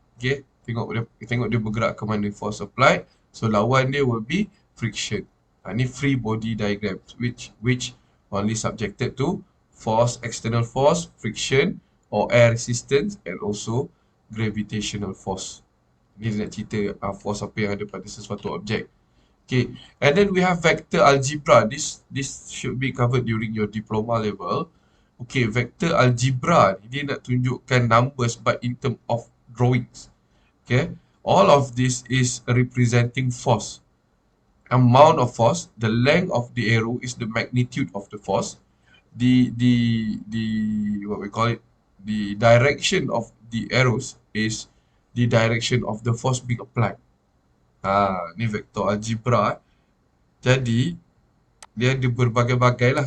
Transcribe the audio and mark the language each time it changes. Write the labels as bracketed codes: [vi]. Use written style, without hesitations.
[ms] Okay, tengok dia bergerak ke mana force applied. So lawan dia [en] will be friction. Ni free body diagram which only subjected to force, external force, friction or air resistance and also gravitational force. [ms] Ni dia nak cerita force apa yang ada pada sesuatu objek. [en] Okay, and then we have vector algebra. This should be covered during your diploma level. Okay, vector algebra [ms] ni dia nak tunjukkan [en] numbers but in term of drawings. Okay, all of this is representing force. Amount of force, the length of the arrow is the magnitude of the force. The what we call it, the direction of the arrows is the direction of the force being applied. [ms] Ni vector algebra. Jadi dia ada berbagai-bagai lah.